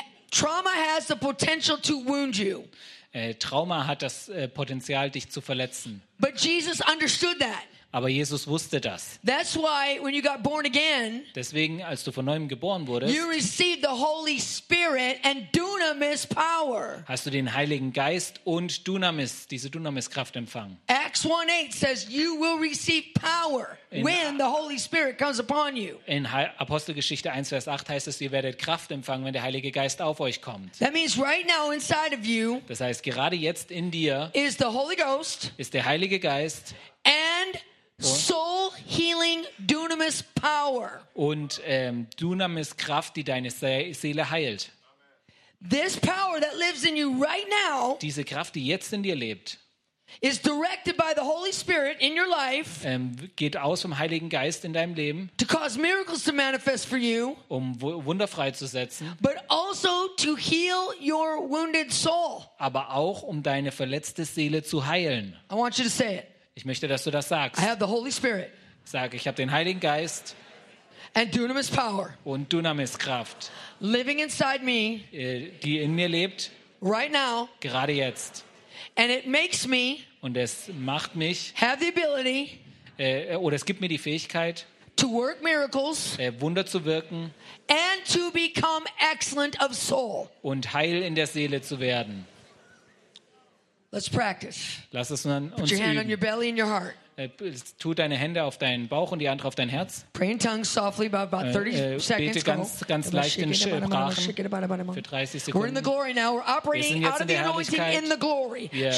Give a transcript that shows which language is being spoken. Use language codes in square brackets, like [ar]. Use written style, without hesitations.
[en] Trauma has the potential to wound you. [de] Trauma hat das Potenzial, dich zu verletzen. [en] But Jesus understood that. [de] Aber Jesus wusste das. [en] That's why when you got born again, [de] deswegen, als du von neuem geboren wurdest, [en] you received the Holy Spirit and dunamis power. [de] Hast du den Heiligen Geist und Dunamis, diese Dunamis-Kraft empfangen. [en] Acts 1:8 says you will receive power when the Holy Spirit comes upon you. [de] In Apostelgeschichte 1, Vers 8 heißt es, ihr werdet Kraft empfangen, wenn der Heilige Geist auf euch kommt. [en] That means right now inside of you, [de] das heißt, gerade jetzt in dir [en] is the Holy Ghost, [de] ist der Heilige Geist [en] and soul healing dunamis power. [de] Und dunamis Kraft, die deine Seele heilt. [en] This power that lives in you right now, [de] diese Kraft, die jetzt in dir lebt, [en] is directed by the Holy Spirit in your life, [de] geht aus vom Heiligen Geist in deinem Leben, [en] to cause miracles to manifest for you, [de] um Wunder freizusetzen, [en] but also to heal your wounded soul. [de] Aber auch um deine verletzte Seele zu heilen. [en] I want you to say it. [de] Ich möchte, dass du das sagst. [en] I have the Holy Spirit. [de] Sag, ich habe den Heiligen Geist. [en] And dunamis power. [de] Und dunamis Kraft. [en] Living inside me. [de] Die in mir lebt. [en] Right now. [de] Gerade jetzt. [en] And it makes me. [de] Und es macht mich. [en] Have the ability. [de] Oder es gibt mir die Fähigkeit. [en] To work miracles. [de] Wunder zu wirken. [en] And to become excellent of soul. [de] Und heil in der Seele zu werden. [en] Let's practice. [de] Lass es uns üben. [en] Put your hand on your belly and your heart. [de] Tu deine Hände auf deinen Bauch und die andere auf dein Herz. [en] Pray in tongues softly about 30 seconds. [de] Bete ganz leicht in Sprachen für 30 Sekunden. [en] We're in the glory now. We're operating out of the anointing in the glory.